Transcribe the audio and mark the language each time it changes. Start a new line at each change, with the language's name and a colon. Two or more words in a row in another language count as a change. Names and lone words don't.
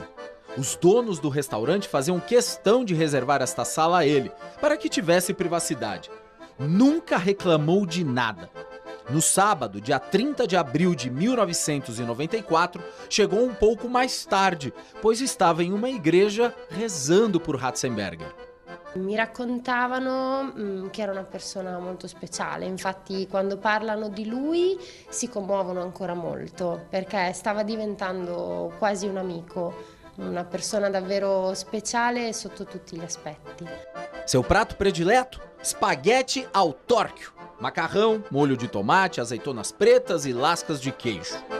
Portuguese: Os donos do restaurante faziam questão de reservar esta sala a ele, para que tivesse privacidade. Nunca reclamou de nada. No sábado, dia 30 de abril de 1994, chegou um pouco mais tarde, pois estava em uma igreja rezando por Ratzenberger.
Italian: Mi raccontavano che era una persona molto speciale, infatti quando parlano di lui si commuovono ancora molto, perché stava diventando quasi un amico.
Portuguese: Uma pessoa
Italian: davvero speciale sotto tutti gli aspetti.
Portuguese: Seu prato predileto? Espaguete ao torchio. Macarrão, molho de tomate, azeitonas pretas e lascas de queijo.